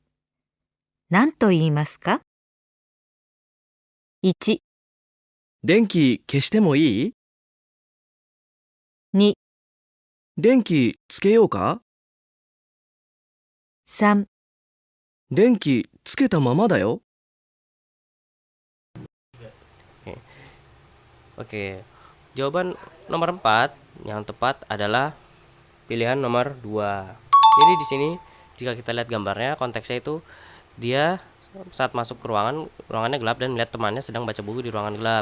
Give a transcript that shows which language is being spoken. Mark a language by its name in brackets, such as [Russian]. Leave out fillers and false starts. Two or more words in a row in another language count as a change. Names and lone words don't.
[Japanese] 何と言いますか？ 1、電気消してもいい？ 2、電気つけようか？ 3、電気つけたままだよ。 [Indonesian] Oke. Jawaban nomor 4 yang tepat adalah pilihan nomor 2. Jadi di sini jika kita lihat gambarnya, konteksnya itu dia saat masuk ke ruangannya gelap dan melihat temannya sedang baca buku di ruangan gelap.